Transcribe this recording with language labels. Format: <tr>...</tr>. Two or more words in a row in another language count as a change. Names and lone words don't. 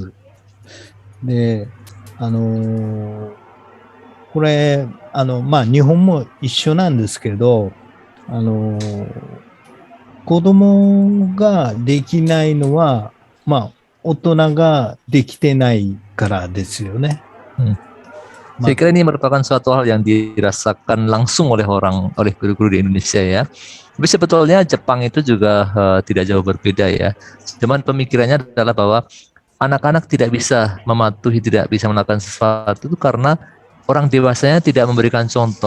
<ja>で、これ、日本も一緒なんですけど、子供ができないのは、大人ができてないからですよね。</ja> <id>Saya kira ini merupakan suatu hal yang dirasakan langsung oleh guru-guru di Indonesia ya. Tapi sebetulnya Jepang itu juga tidak jauh berbeda ya. Cuman pemikirannya adalah bahwa anak-anak tidak bisa mematuhi, tidak bisa melakukan sesuatu itu karena orang dewasanya tidak memberikan contoh.</id>